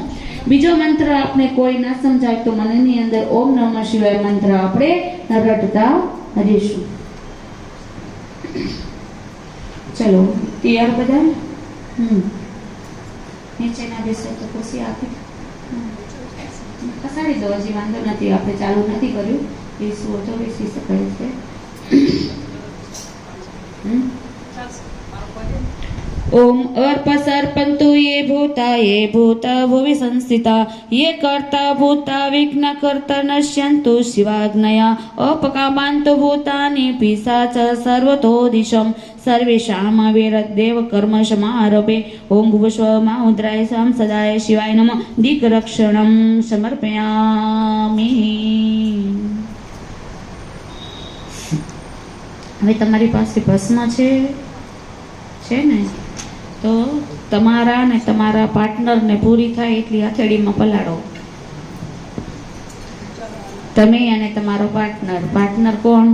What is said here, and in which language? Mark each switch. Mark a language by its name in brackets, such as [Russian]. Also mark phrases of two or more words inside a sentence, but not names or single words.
[Gujarati] બીજો મંત્ર આપને કોઈ ના સમજાય તો મનની અંદર [Sanskrit] ओम नमः शिवाय [Gujarati] મંત્ર આપણે રટતા રહીશું। ચલો તૈયાર બધા? નીચેના બેસો તો ખુશી આપી કસાડી દો, હજી વાંધો નથી, આપણે ચાલુ નથી કર્યું, બેસવું તો બેસી શકાય છે। [Sanskrit] ओम अर्पसर्पन्तु ये भूता भुवि संस्थिता ये कर्ता भूता विघ्नकर्ता नश्यन्तु शिवाज्ञया अपकामान्तु भूतानि पिशाच सर्वतो दिशं सर्वेषां वीरदेव कर्म समारभे ओम भुवस्वमाउद्राय साम सदाय शिवाय नमः दिग्रक्षणं समर्पयामि। [Gujarati] હવે તમારી પાસે ભસ્મ છે ને, તો તમારા ને તમારા પાર્ટનરને પૂરી થાય એટલી હથેળીમાં પલાળો। તમે અને તમારો પાર્ટનર કોણ?